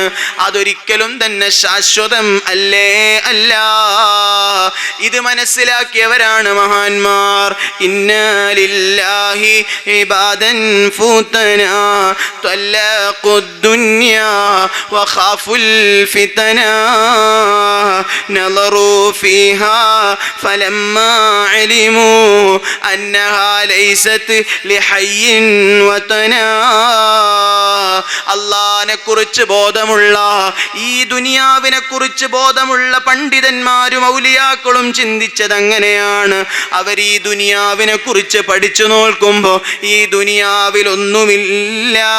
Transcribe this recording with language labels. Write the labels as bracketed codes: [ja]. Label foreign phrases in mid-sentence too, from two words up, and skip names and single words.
[ml] അതൊരിക്കലും തന്നെ ശാശ്വതം അല്ലേ അല്ല. ഇത് മനസ്സിലാക്കിയവരാണ് മഹാന്മാർ. [ar] إن لله عبادا فطنا طلقوا الدنيا وخافوا الفتنا نظروا فيها فلما علموا أنها ليست لحي وطنا. [ml] അള്ളാനെ കുറിച്ച് ബോധമുള്ള, ഈ ദുനിയാവിനെ കുറിച്ച് ബോധമുള്ള പണ്ഡിതന്മാരും ഔലിയാക്കളും ചിന്തിച്ചത് അങ്ങനെയാണ്. അവർ ഈ ദുനിയാവിനെ കുറിച്ച് പഠിച്ചു നോക്കുമ്പോ ഈ ദുനിയാവിൽ ഒന്നുമില്ല.